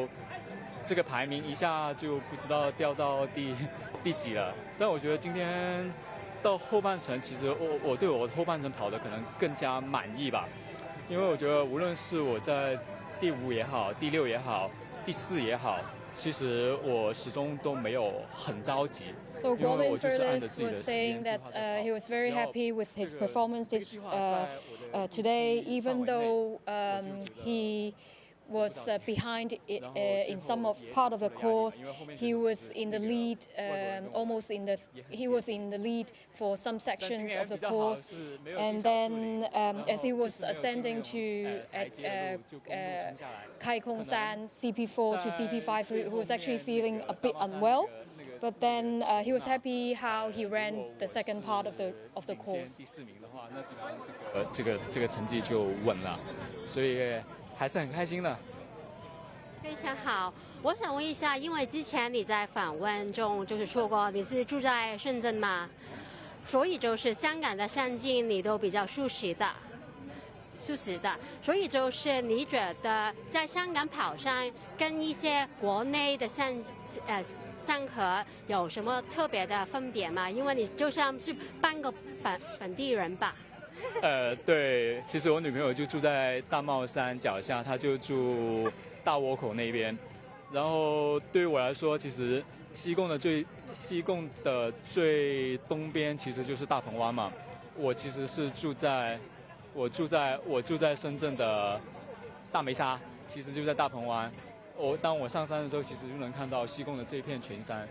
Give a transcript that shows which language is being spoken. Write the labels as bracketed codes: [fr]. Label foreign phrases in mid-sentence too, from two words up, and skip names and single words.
[zh] 这个排名一下就不知道掉到第几了，但我觉得今天到后半程，其实我对我后半程跑的可能更加满意吧，因为我觉得无论是我在第5也好、第6也好、第4也好，其实我始终都没有很着急。 [en] So Guomin Furless was saying that he was very happy with his performance today, even though he was behind in some part of the course. He was in the lead, he was in the lead for some sections of the course, and then as he was ascending to Kai Kong San CP4 to CP5, he was actually feeling a bit unwell. But then he was happy how he ran the second part of the course. [zh] 这个成绩就稳了，所以。还是很开心的，非常好。我想问一下，因为之前你在访问中就是说过你是住在深圳嘛，所以就是香港的山径你都比较熟悉的，所以就是你觉得在香港跑山跟一些国内的山河有什么特别的分别吗？因为你就像是半个本地人吧。对，其实我女朋友就住在大帽山脚下，她就住大窝口那边。然後對於我來說，其實西貢的最東邊其實就是大鵬灣嘛。我其實是住在深圳的大梅沙，其實就在大鵬灣。當我上山的時候，其實就能看到西貢的這片群山。